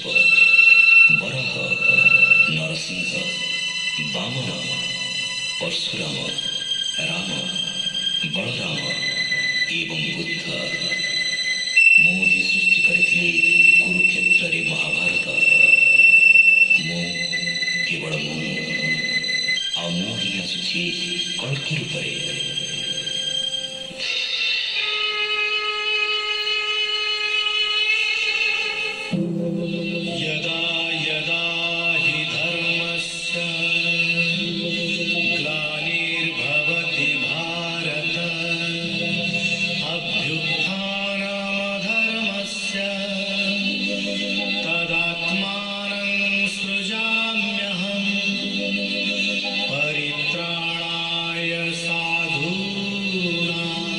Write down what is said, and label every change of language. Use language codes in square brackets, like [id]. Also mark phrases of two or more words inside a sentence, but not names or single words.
[or] ବରହ ନରସିଂହ ବାମନ ପରଶୁରାମ ରାମ ବଳରାମ ଏବଂ ବୁଦ୍ଧ ମୁଁ ହିଁ ସୃଷ୍ଟି କରିଥିଲି କୁରୁକ୍ଷେତ୍ରରେ ମହାଭାରତ ମୁଁ କେବଳ ମୁଁ ଆଉ ମୁଁ ହିଁ ଆସୁଛି କଳ୍କି ରୂପରେ [sa] यदा यदा हि धर्मस्य ग्लानिर्भवति भारत अभ्युत्थानमधर्मस्य तदात्मानं सृजाम्यहम् परित्राणाय साधूनां